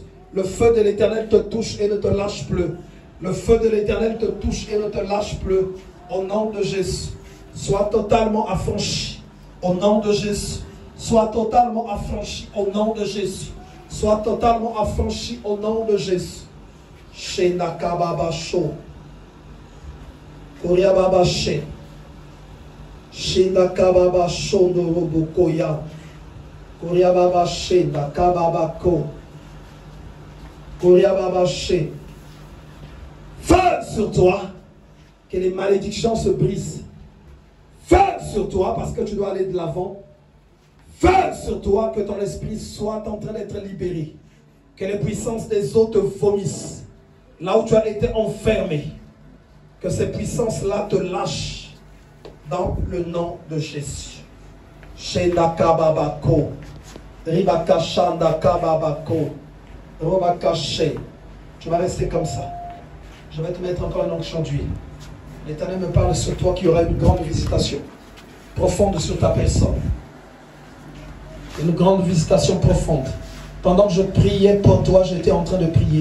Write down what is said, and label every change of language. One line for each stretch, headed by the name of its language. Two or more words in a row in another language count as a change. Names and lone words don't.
French: Le feu de l'Éternel te touche et ne te lâche plus. Le feu de l'Éternel te touche et ne te lâche plus. Au nom de Jésus. Sois totalement affranchi. Au nom de Jésus. Sois totalement affranchi au nom de Jésus. Sois totalement affranchi au nom de Jésus. Shena kababa sho. Koria baba she. Shena kababa sho no robokoya. Koria baba shena kababa ko. Koria baba she. Feu sur toi. Que les malédictions se brisent. Feu sur toi parce que tu dois aller de l'avant. Feu sur toi, que ton esprit soit en train d'être libéré. Que les puissances des eaux te vomissent. Là où tu as été enfermé. Que ces puissances-là te lâchent. Dans le nom de Jésus. Shenda kababako. Ribaka shanda kababako. Robaka she. Tu vas rester comme ça. Je vais te mettre encore une onction d'huile. L'Éternel me parle sur toi qu'il y aura une grande visitation. Profonde sur ta personne. Une grande visitation profonde. Pendant que je priais pour toi, j'étais en train de prier.